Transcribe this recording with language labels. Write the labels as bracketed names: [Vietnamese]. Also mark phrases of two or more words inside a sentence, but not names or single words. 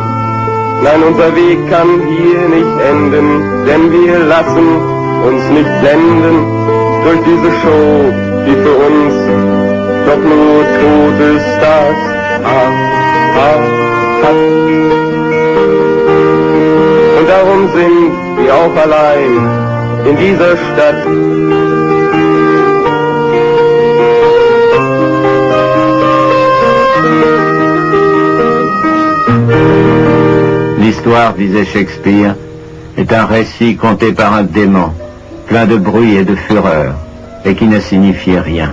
[German] Nein, unser Weg kann hier nicht enden, denn wir lassen uns nicht blenden durch diese Show, die für uns doch nur tote Stars hat. Und darum sind wir auch allein in dieser Stadt. [French] L'histoire, disait Shakespeare, est un récit conté par un démon, plein de bruit et de fureur, et qui ne signifiait rien.